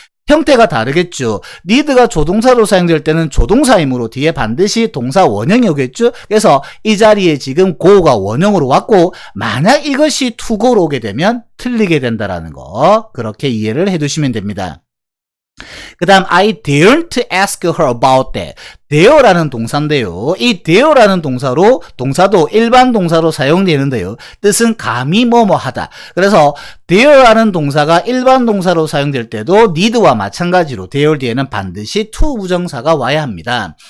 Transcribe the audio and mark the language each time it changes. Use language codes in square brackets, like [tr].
[ko] 형태가 다르겠죠. need가 조동사로 사용될 때는 조동사이므로 뒤에 반드시 동사 원형이 오겠죠. 그래서 이 자리에 지금 go가 원형으로 왔고 만약 이것이 to go로 오게 되면 틀리게 된다라는 거 그렇게 이해를 해두시면 됩니다. 그 다음 [en] I daren't ask her about that. [ko] dare라는 동사인데요. 이 dare라는 동사도 일반 동사로 사용되는데요. 뜻은 감히 뭐뭐 하다. 그래서 dare라는 동사가 일반 동사로 사용될 때도 need와 마찬가지로 dare 뒤에는 반드시 to 부정사가 와야 합니다.